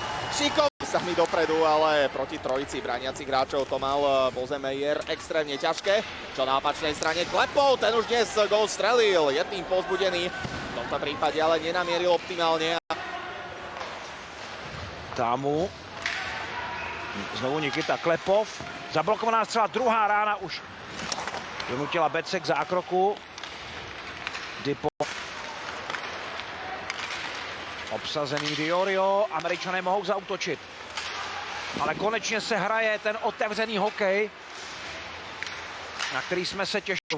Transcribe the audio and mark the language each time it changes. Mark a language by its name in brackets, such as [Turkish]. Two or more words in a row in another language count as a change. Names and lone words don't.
[Slovak] Šikovný sa mi dopredu, ale proti trojici braniacich hráčov to mal Bozemeyer extrémne ťažké. Čo na opačnej strane Klepov, ten už dnes gól strelil. Jedným povzbudený. V tomto prípade ale nenamieril optimálne. Támu. Znovu Nikita Klepov. [Czech] Zablokovaná střela, druhá rána už donutila Becek k zákroku. Dipo. Obsazený Diorio, Američané mohou zaútočit. Ale konečně se hraje ten otevřený hokej, na který jsme se těšili.